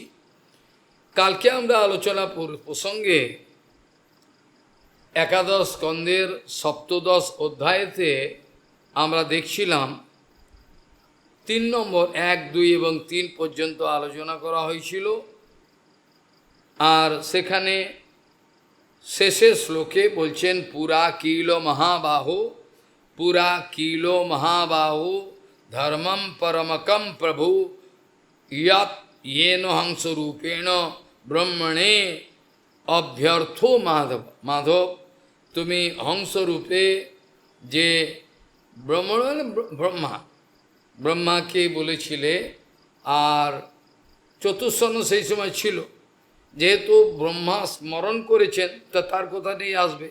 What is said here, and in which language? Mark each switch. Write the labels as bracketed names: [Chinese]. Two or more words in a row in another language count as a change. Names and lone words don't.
[Bangla] কালকে আমরা আলোচনা প্রসঙ্গে একাদশ স্কন্ধের সপ্তদশ অধ্যায়েতে আমরা দেখছিলাম 3 নম্বর 1, 2 এবং 3 পর্যন্ত আলোচনা করা হয়েছিল। আর সেখানে শেষের শ্লোকে বলছেন [Sanskrit] পুরা কিলো মহাবাহো, পুরা কিলো মহাবাহো ধর্মম পরমকম প্রভু ইয়াত येन हंसरूपेण ब्रह्मणे अभ्यर्थो माधव। [Bangla] माधव তুমি হংসরূপে যে ব্রহ্মাকে বলেছিলে, আর চতুষ্সন সেই সময় ছিল, যেহেতু ব্রহ্মা স্মরণ করেছেন তা তার কথা নিয়ে আসবে।